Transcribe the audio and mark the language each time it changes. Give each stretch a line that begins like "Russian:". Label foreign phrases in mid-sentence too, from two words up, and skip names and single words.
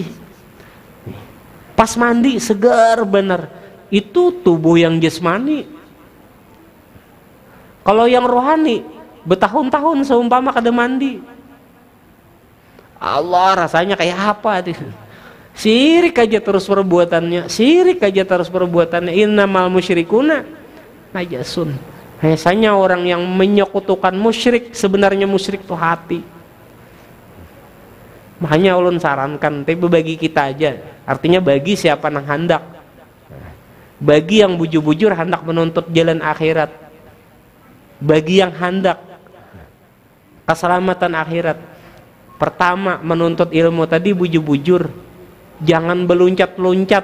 Indonesian: Pas mandi segar bener, itu tubuh yang jasmani.
Banjar: Kalau yang rohani bertahun-tahun seumpama kada mandi, Allah rasanya kayak apa tuh?
Indonesian: Syirik aja terus perbuatannya, syirik aja terus perbuatannya.
Arabic: إنما المشركون نجس.
Indonesian: Biasanya orang yang menyekutukan musyrik, sebenarnya musyrik itu hati.
Banjar: Makanya ulun sarankan, tapi bagi kita aja, artinya bagi siapa nang hendak, bagi yang bujur-bujur hendak menuntut jalan akhirat, bagi yang hendak keselamatan akhirat, pertama menuntut ilmu tadi bujur-bujur, jangan beluncat-luncat.